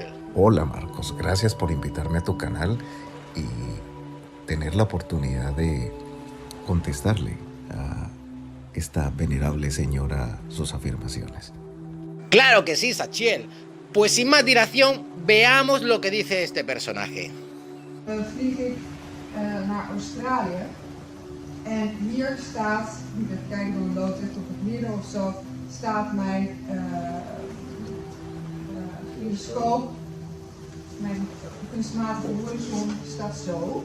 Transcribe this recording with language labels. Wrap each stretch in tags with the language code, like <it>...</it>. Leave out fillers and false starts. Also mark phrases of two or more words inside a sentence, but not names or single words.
<es>Hola Marcos, gracias por invitarme a tu canal y tener la oportunidad de contestarle a esta venerable señora sus afirmaciones. Claro que sí, Sachiel. Pues sin más dilación, veamos lo que dice este personaje.</es> <nl>Vlieg ik naar Australië en hier staat, even kijken door een loodrecht op het midden of zo, staat mijn gyroscoop, mijn kunstmatige horizon staat zo.</nl>